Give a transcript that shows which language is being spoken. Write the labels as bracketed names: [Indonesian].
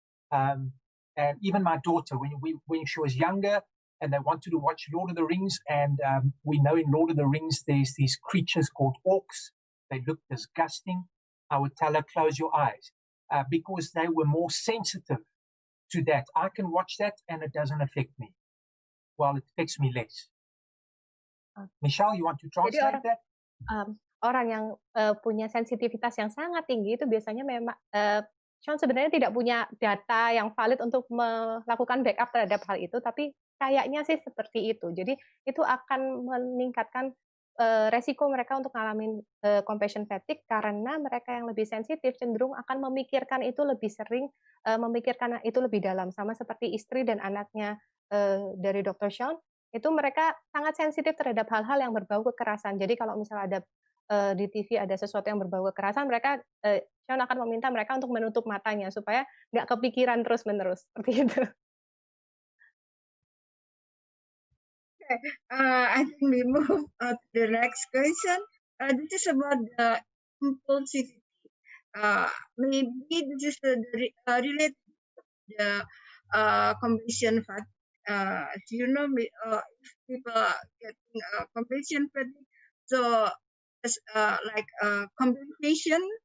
[English] And even my daughter, when she was younger and they wanted to watch Lord of the Rings, and we know in Lord of the Rings there's these creatures called orcs. They look disgusting. I would tell her, close your eyes, because they were more sensitive to that. I can watch that and it doesn't affect me. Well, it affects me less. Michelle, you want to translate that? [Indonesian] Orang yang punya sensitivitas yang sangat tinggi itu biasanya memang Shaun sebenarnya tidak punya data yang valid untuk melakukan backup terhadap hal itu, tapi kayaknya sih seperti itu. Jadi itu akan meningkatkan resiko mereka untuk ngalamin compassion fatigue, karena mereka yang lebih sensitif cenderung akan memikirkan itu lebih sering, memikirkan itu lebih dalam, sama seperti istri dan anaknya dari Dr. Shaun. Itu mereka sangat sensitif terhadap hal-hal yang berbau kekerasan. Jadi kalau misalnya ada di TV ada sesuatu yang berbau kekerasan, mereka Shaun akan meminta mereka untuk menutup matanya supaya nggak kepikiran terus-menerus seperti itu. [English] Okay, I think we move to the next question. This is about the impulsivity. Maybe this is related to the compassion fatigue. As you know, if people getting compassion fatigue, so it's like compensation.